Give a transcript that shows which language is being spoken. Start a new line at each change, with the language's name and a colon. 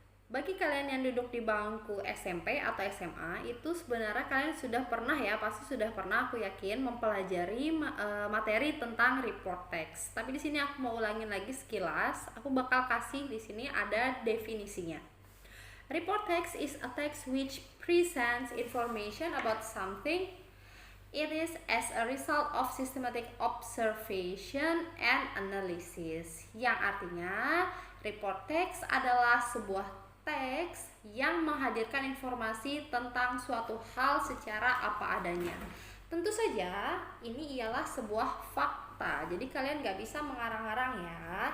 Indonesian: Bagi kalian yang duduk di bangku SMP atau SMA, itu sebenarnya kalian sudah pernah ya, pasti sudah pernah, aku yakin, mempelajari materi tentang report text. Tapi di sini aku mau ulangin lagi sekilas. Aku bakal kasih di sini ada definisinya.
English: Report text is a text which presents information about something. It is as a result of systematic observation and analysis.
Indonesian: Yang artinya, report text adalah sebuah teks yang menghadirkan informasi tentang suatu hal secara apa adanya. Tentu saja ini ialah sebuah fakta, jadi kalian gak bisa mengarang-arang ya.